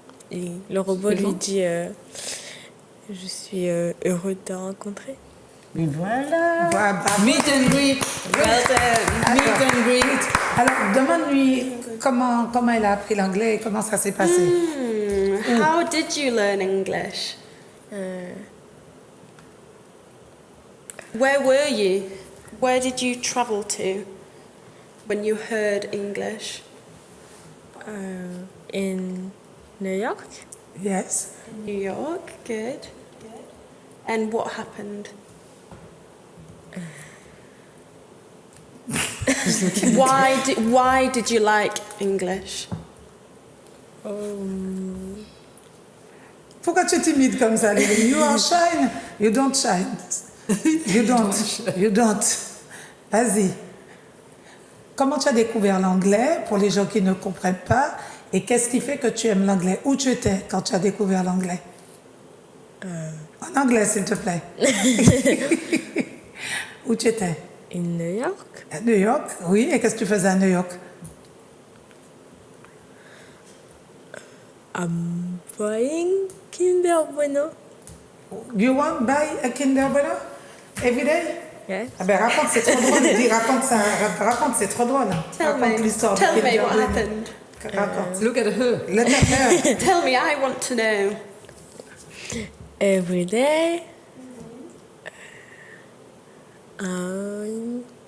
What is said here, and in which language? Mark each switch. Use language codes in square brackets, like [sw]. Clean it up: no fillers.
[fr] Et le robot lui dit je suis heureux de te rencontrer. Et voilà. Voilà. [en] Meet and greet. Well done. Meet and greet. [fr] Alors, demande-lui comment elle a appris l'anglais et comment ça s'est passé. [en] How did you learn English? Where were you? Where did you travel to when you heard English? In New York. Yes. New York, good. And what happened? Why did you like English? [fr] Pourquoi tu es timide comme ça, Lily? [en] You are shine. You don't shine. You don't. [fr] Vas-y. Comment tu as découvert l'anglais pour les gens qui ne comprennent pas? Et qu'est-ce qui fait que tu aimes l'anglais? Où tu étais quand tu as découvert l'anglais? En anglais, s'il te plaît. Où tu étais? [en] In New York. [fr] À New York, oui. Et qu'est-ce que tu faisais à New York? [en] I'm buying Kinder Bueno. You want buy a Kinder Bueno every day? Yes. [fr] Ah ben raconte, c'est trop drôle. Dis, raconte ça, raconte, c'est trop drôle. Raconte l'histoire de [en] Tell me Kinder what Bueno. happened. [fr] Raconte. [en] Look at her. Let her know. Tell me, I want to know. Every day. I'm